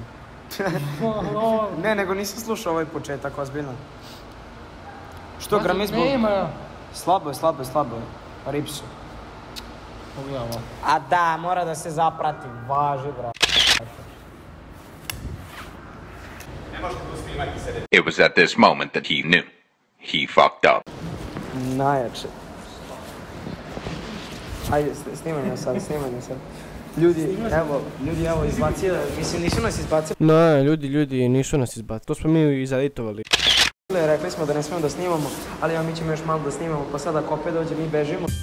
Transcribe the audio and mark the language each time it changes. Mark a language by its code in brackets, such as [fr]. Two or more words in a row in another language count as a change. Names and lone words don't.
[sr] Ne, nego nisam slušao ovaj početak, ozbiljno. Što grami zbog... Nema. Slabo je. Ripsu. Pogledaj ovo. A da, mora da se zaprati. Važi, bro. Ne možete tu snimati sede. [en] It was at this moment that he knew. He fucked up. [sr] Najjače. Ajde, snimaj me sad. Ljudi, evo, izbacili, mislim, nisu nas izbacili. Ne, ljudi nisu nas izbacili, to smo mi izeditovali. Rekli smo da ne smijemo da snimamo, ali mi ćemo još malo da snimamo, pa sad ako opet dođe mi bežimo.